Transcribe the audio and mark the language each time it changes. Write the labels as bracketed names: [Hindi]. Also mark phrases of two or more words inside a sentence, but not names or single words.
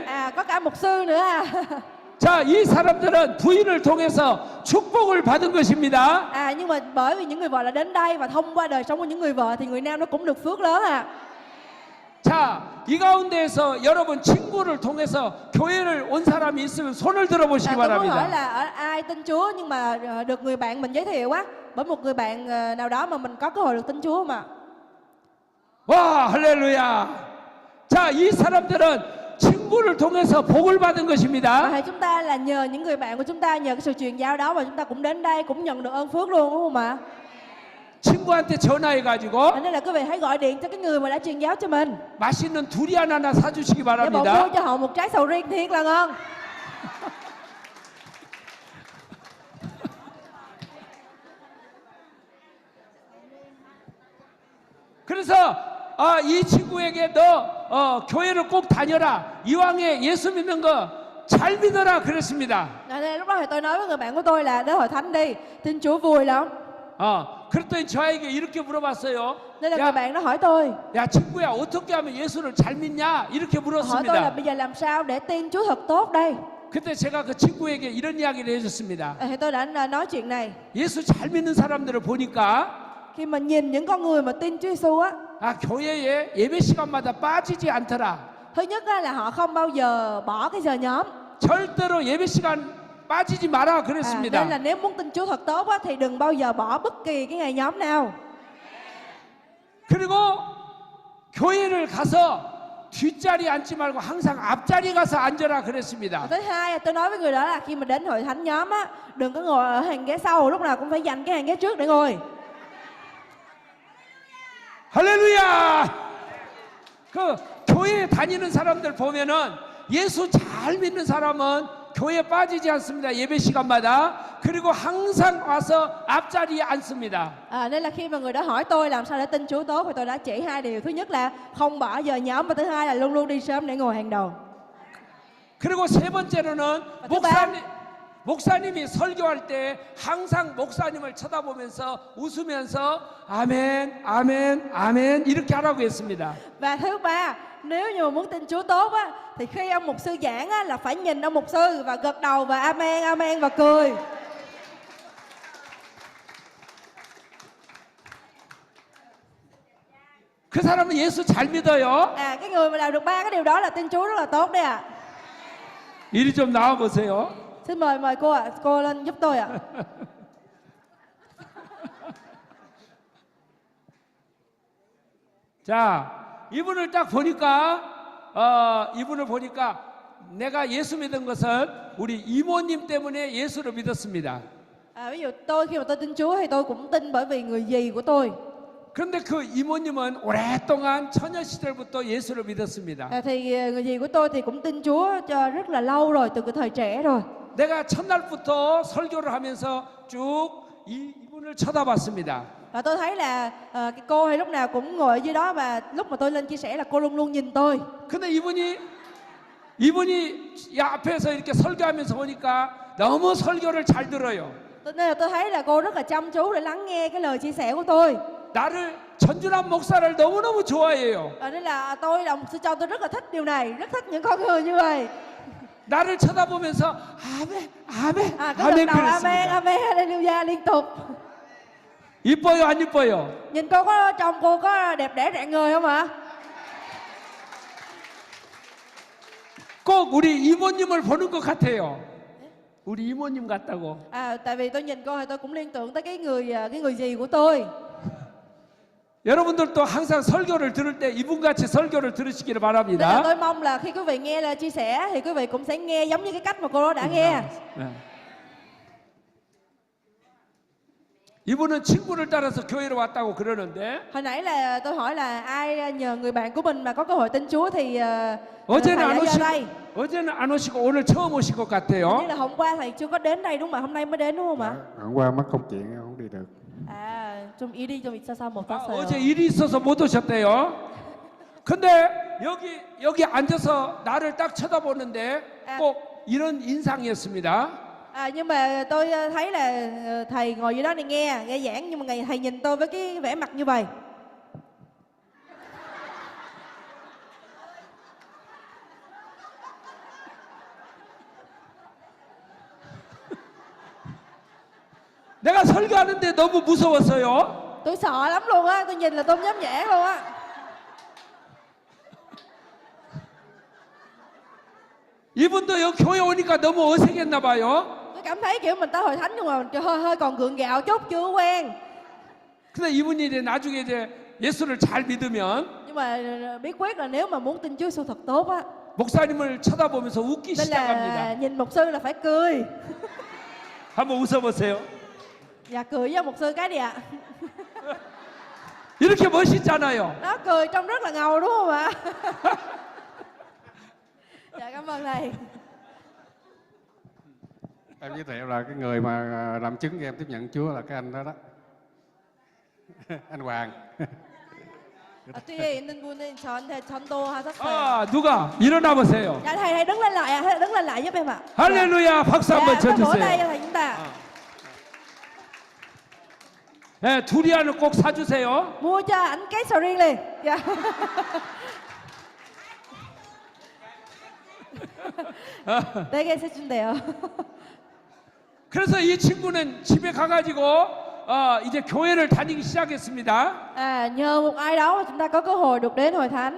[Vietnamese] À, có cả mục sư nữa à. [Korean] 자, 이 사람들은 부인을 통해서 축복을 받은 것입니다. [Vietnamese] À, nhưng mà bởi vì những người vợ đã đến đây và thông qua đời sống của những người vợ thì người nam nó cũng được phước lớn à. [Korean] 자, 이 가운데에서 여러분 친구를 통해서 교회를 온 사람이 있으면 손을 들어보시기 [Vietnamese] Tôi muốn hỏi [Korean] 바랍니다. [Vietnamese] là ai tin Chúa nhưng mà được người bạn mình giới thiệu á, bởi một người bạn nào đó mà mình có cơ hội được tin Chúa mà. [Korean] 와, 할렐루야. 자, 이 사람들은 친구를 통해서 복을 받은 [Vietnamese] Và [Korean] 것입니다. [Vietnamese] hay chúng ta là nhờ những người bạn của chúng ta, nhờ cái sự truyền giao đó mà chúng ta cũng đến đây cũng nhận được ơn phước luôn, đúng không ạ? [Korean] 친구한테 전화해가지고 [Vietnamese] Nên là quý vị hãy gọi điện cho cái người mà đã truyền giáo cho mình [Korean] 맛있는 두리안 하나 사주시기 [Vietnamese] để bộ mua [Korean] 바랍니다. [Vietnamese] cho họ một trái sầu riêng thiệt là ngon. [Korean] 그래서 이 친구에게 너 교회를 꼭 다녀라. 이왕에 예수 믿는 거 잘 믿어라 그랬습니다. [Vietnamese] Nên lúc đó thì tôi nói với người bạn của tôi là đến hội thánh đi, tin Chúa vui lắm. [Korean] 그랬더니 저에게 이렇게 물어봤어요. [Vietnamese] Nên là người [Korean] 야, [Vietnamese] bạn đó hỏi tôi, [Korean] 야 친구야 어떻게 하면 예수를 잘 믿냐 이렇게 [Vietnamese] hỏi tôi là [Korean] 물었습니다. [Vietnamese] bây giờ làm sao để tin Chúa thật tốt đây. [Korean] 그때 제가 그 친구에게 이런 이야기를 해줬습니다. [Vietnamese] Thì tôi đã nói chuyện này. [Korean] 예수 잘 믿는 사람들을 보니까 [Vietnamese] Khi mà nhìn những con người mà tin Chúa Giêsu á, [Korean] 교회에 예배 시간마다 빠지지 않더라. [Vietnamese] thứ nhất á, là họ không bao giờ bỏ cái giờ nhóm. [Korean] 절대로 예배 시간 빠지지 마라 그랬습니다. [Vietnamese] Nên là nếu muốn tin Chúa thật tốt á, thì đừng bao giờ bỏ bất kỳ cái ngày nhóm nào. [Korean] 그리고 교회를 가서 뒷자리 앉지 말고 항상 앞자리 가서 앉아라 그랬습니다. [Vietnamese] Và thứ hai, tôi nói với người đó là khi mà đến hội thánh nhóm á, đừng có ngồi ở hàng ghế sau, lúc nào cũng phải dành cái hàng ghế trước để ngồi. [Korean] 할렐루야! 그 교회에 다니는 사람들 보면은 예수 잘 믿는 사람은 교회에 빠지지 않습니다. 예배 시간마다. 그리고 항상 와서 앞자리에 앉습니다. [Vietnamese] Nên là khi mà người đó hỏi tôi làm sao để tin Chúa tốt thì tôi đã chỉ hai điều. Thứ nhất là không bỏ giờ nhóm, và thứ hai là luôn luôn đi sớm để ngồi hàng đầu. [Korean] 그리고 세 번째로는 목사님이 설교할 때 항상 목사님을 쳐다보면서 웃으면서 아멘, 아멘, 아멘 이렇게 하라고 했습니다. [Vietnamese] Và thứ ba, nếu như mà muốn tin Chúa tốt á, thì khi ông mục sư giảng á, là phải nhìn ông mục sư và gật đầu và amen, amen và cười. [Korean] 그 사람은 예수 잘 믿어요. [Vietnamese] Cái người mà làm được ba cái điều đó là tin Chúa rất là tốt đấy ạ. [Korean] 이리 좀 나와 보세요. [Vietnamese] Xin mời cô ạ, cô lên giúp tôi ạ. [Korean] 자, 이분을 딱 보니까 이분을 보니까 내가 예수 믿은 것은 우리 이모님 때문에 예수를 믿었습니다. [Vietnamese] Ví dụ tôi khi mà tôi tin Chúa thì tôi cũng tin bởi vì người dì của tôi. [Korean] 그런데 그 이모님은 오랫동안 처녀 시절부터 예수를 믿었습니다. [Vietnamese] Thì người dì của tôi thì cũng tin Chúa cho rất là lâu rồi, từ cái thời trẻ rồi. [Korean] 내가 첫날부터 설교를 하면서 쭉 이분을 쳐다봤습니다. [Vietnamese] Và tôi thấy là cái cô thì lúc nào cũng ngồi ở dưới đó, và lúc mà tôi lên chia sẻ là cô luôn luôn nhìn tôi. [Korean] 근데 이분이 앞에서 이렇게 설교하면서 보니까 너무 설교를 잘 들어요. [Vietnamese] Nên là tôi thấy là cô rất là chăm chú để lắng nghe cái lời chia sẻ của tôi. [Korean] 나를 전준환 목사를 너무너무 좋아해요. [Vietnamese] Nên là tôi là một sư cho tôi rất là thích điều này, rất thích những con người như vậy. [Korean] 나를 쳐다보면서 아멘, 아멘, [Vietnamese] Cứ [Korean] 아멘 [Vietnamese] gật đầu amen, [Korean] 그랬습니다. [Vietnamese] amen, hallelujah liên tục. [Korean] 이뻐요, 안 이뻐요? [Vietnamese] Nhìn cô có chồng cô có đẹp đẽ rạng ngời không ạ? [Korean] 꼭 우리 이모님을 보는 것 같아요. 우리 이모님 같다고. [Vietnamese] Tại vì tôi nhìn cô thì tôi cũng liên tưởng tới cái người dì của tôi. [Korean] 여러분들도 항상 설교를 들을 때 이분같이 설교를 들으시기를 [Vietnamese] Nên là [Korean] 바랍니다. [Vietnamese] tôi mong là khi quý vị nghe lời chia sẻ thì quý vị cũng sẽ nghe giống như cái cách mà cô đó đã nghe. [Korean] 네. 이분은 친구를 따라서 교회로 왔다고 그러는데 [Vietnamese] Hồi nãy là tôi hỏi là ai nhờ người bạn của mình mà có cơ hội tin Chúa thì [Korean] 어제는 [Vietnamese] thầy [Korean] 안 [Vietnamese] đã [Korean] 오시고 [Vietnamese] ra đây. [Korean] 안 오시고 오늘 처음 오신 것 [Vietnamese] Như [Korean] 같아요. [Vietnamese] là hôm qua thầy chưa có đến đây đúng không ạ? Hôm nay mới đến đúng không ạ? Hôm qua mắc công chuyện không đi được. [Korean] 좀 일이 좀 있어서 못 왔어요. 어제 일이 있어서 못 오셨대요. 근데 여기 앉아서 나를 딱 쳐다보는데 꼭 이런 인상이었습니다. [Vietnamese] Nhưng mà tôi thấy là thầy ngồi dưới đó này nghe giảng, nhưng mà thầy nhìn tôi với cái vẻ mặt như vậy. [Korean] 내가 설교하는데 너무 무서웠어요. [Vietnamese] Tôi sợ lắm luôn á, tôi nhìn là tôi không dám giảng luôn á. [Korean] 이분도 여기 교회 오니까 너무 어색했나 봐요. [Vietnamese] Tôi cảm thấy kiểu mình tới hội thánh nhưng mà mình hơi còn gượng gạo chút, chưa quen. [Korean] 근데 이분이 이제 나중에 이제 예수를 잘 믿으면 [Vietnamese] Nhưng mà bí quyết là nếu mà muốn tin Chúa Giêsu thật tốt á, [Korean] 목사님을 쳐다보면서 웃기 [Vietnamese] nên là [Korean] 시작합니다. [Vietnamese] nhìn mục sư là phải cười. [Korean] 한번 웃어보세요. [Vietnamese] Dạ cười với mục sư cái đi ạ. [Korean] 이렇게 멋있잖아요. [Vietnamese] Nó cười trông rất là ngầu đúng không ạ? Dạ cảm ơn thầy. Em giới thiệu là cái người mà làm chứng cho em tiếp nhận Chúa là cái anh đó đó. Anh Hoàng. [Korean] 뒤에 있는 분은 저한테 전도하셨어요. 아, 누가 일어나 보세요. [Vietnamese] Dạ thầy đứng lên lại ạ, đứng lên lại giúp em ạ. [Korean] 할렐루야, 박수 [Vietnamese] Dạ, [Korean] 한번 [Vietnamese] có vỗ tay [Korean] 쳐주세요. [Vietnamese] cho thầy chúng ta. [Korean] 네, 두리안을 꼭 사주세요. [Vietnamese] Mua cho ảnh cái sầu riêng liền. Dạ. [Korean] 되게 세준대요. 그래서 이 친구는 집에 가가지고 이제 교회를 다니기 시작했습니다. [Vietnamese] Nhờ một ai đó mà chúng ta có cơ hội được đến hội thánh.